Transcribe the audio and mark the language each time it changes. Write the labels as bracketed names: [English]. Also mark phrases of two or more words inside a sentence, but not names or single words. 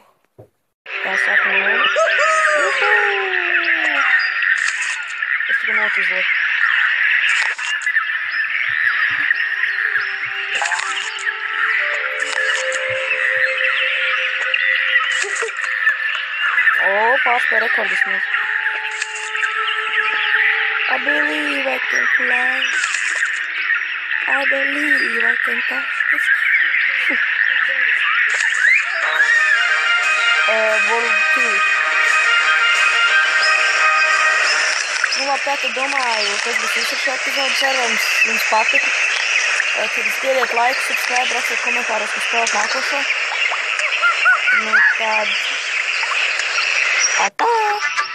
[Latvian] Tā saka no. Es tikai notizloju. Pārspēja rekordus mūs. [English] I believe I can fly. I believe I can touch. World 2. [Latvian] Nu labi, tātad domāju, tas būs visu šo epizodu, cerams, jums patika. Tad spiediet laiku, subscribe, rakstiet komentāros, kas spēlēt nākošo. Nu tad... Atā!